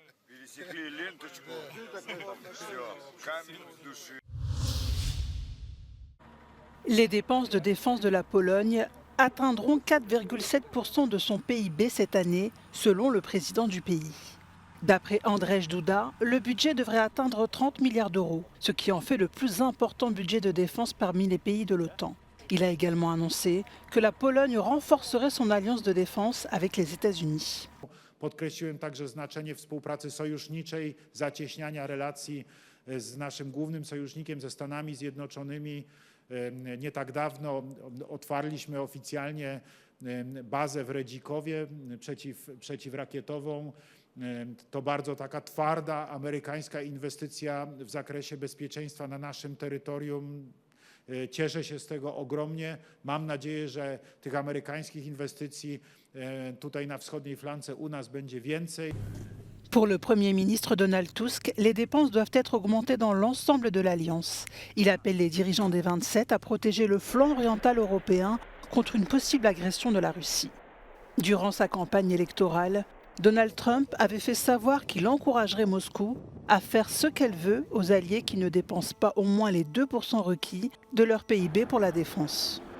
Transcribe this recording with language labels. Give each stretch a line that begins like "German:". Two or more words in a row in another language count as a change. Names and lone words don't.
French: Les dépenses de défense de la Pologne atteindront 4,7% de son PIB cette année, selon le président du pays. D'après Andrzej Duda, le budget devrait atteindre 30 milliards d'euros, ce qui en fait le plus important budget de défense parmi les pays de l'OTAN. Il a également annoncé que la Pologne renforcerait son alliance de défense avec les États-Unis.
Polish: Podkreśliłem także znaczenie współpracy sojuszniczej, zacieśniania relacji z naszym głównym sojusznikiem, ze Stanami Zjednoczonymi. Nie tak dawno otwarliśmy oficjalnie bazę w Redzikowie przeciwrakietową. To bardzo taka twarda amerykańska inwestycja w zakresie bezpieczeństwa na naszym terytorium. Cieszę się z tego ogromnie. Mam nadzieję, że tych amerykańskich inwestycji tutaj na wschodniej flance u nas będzie więcej.
French: Pour le Premier ministre Donald Tusk, les dépenses doivent être augmentées dans l'ensemble de l'Alliance. Il appelle les dirigeants des 27 à protéger le flanc oriental européen contre une possible agression de la Russie. Durant sa campagne électorale, Donald Trump avait fait savoir qu'il encouragerait Moscou à faire ce qu'elle veut aux alliés qui ne dépensent pas au moins les 2% requis de leur PIB pour la défense.